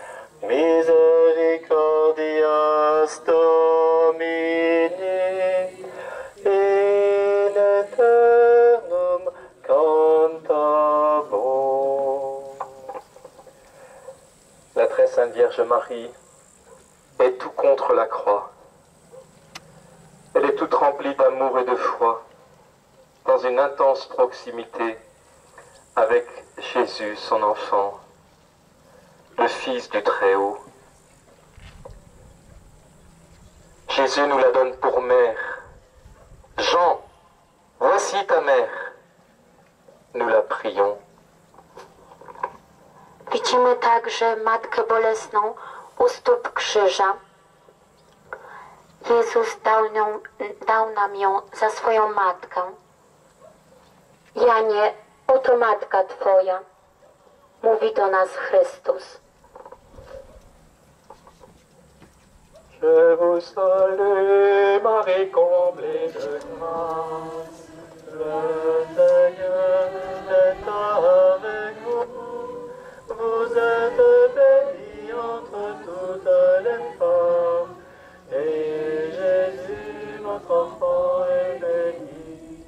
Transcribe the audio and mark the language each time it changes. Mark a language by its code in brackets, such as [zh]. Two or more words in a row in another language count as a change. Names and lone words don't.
[la] Misericordias Domini in aeternum cantabur. [fr] La très sainte Vierge Marie est tout contre la croix. Elle est toute remplie d'amour et de foi, dans une intense proximité avec Jésus, son enfant, le Fils du Très-Haut. Jésus nous la donne pour mère. Jean, voici ta mère. Nous la prions. [pl] Widzimy także Matkę Bolesną u stóp krzyża. Jezus dał nam ją za swoją matkę. Janie, oto matka Twoja, mówi do nas Chrystus. [fr] Je vous salue, Marie comblée de grâce, le Seigneur est avec vous. Vous êtes bénie entre toutes les femmes, et Jésus, votre enfant, est béni.